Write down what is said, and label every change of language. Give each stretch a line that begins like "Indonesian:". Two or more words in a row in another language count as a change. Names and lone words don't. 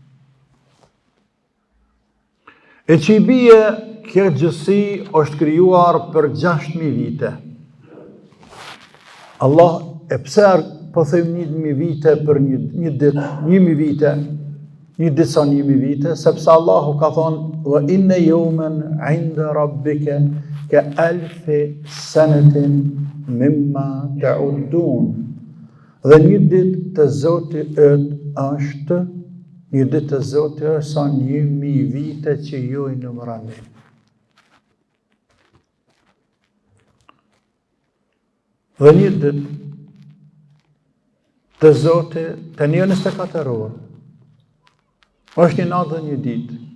Albanian: E që i bie, kjo gjësi është krijuar për 6000 vite. Allah e pse po them 1000 vite për një ditë, 1000 vite, një ditë sa 1000 vite, sepse Allahu ka thonë
Arabic: وإن يوما عند ربك كألف سنة مما تعدون.
Albanian: Dhe një ditë të Zotit është, një ditë të Zotit është sa 1000 vite që ju i numërani. Dhe një ditë të Zotit të një 24 orë, është një natë dhe një ditë.